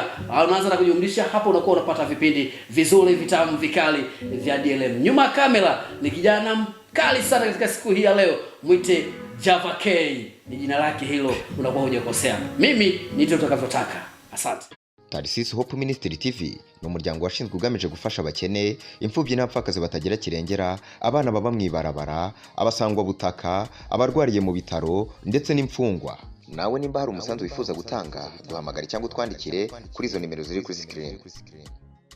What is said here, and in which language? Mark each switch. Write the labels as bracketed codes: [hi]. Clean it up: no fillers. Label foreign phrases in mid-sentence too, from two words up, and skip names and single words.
[sw] Unaanza na kujumlisha hapo, unakuwa unapata vipindi vizuri vitamu vikali vya DLM. Nyuma kamera ni kijana mkali sana katika siku hii ya leo, mwite Java K, ni jina lake hilo, unakuwa hujakosea. Mimi nito utakavyotaka. Asante. [rw] Tarsis Hope Ministry TV ni umuryango washinzwe ugamije gufasha abakene, imfubyi n'abapfakazi batagira kirengera, abana baba mwibarabara, abasangwa butaka, abarwariye mu bitaro ndetse n'imfungwa. Nawe nimba hari umusanzu wifuza gutanga, duhamagare cyangwa utwandikire kuri izo nimero ziri kuri screen.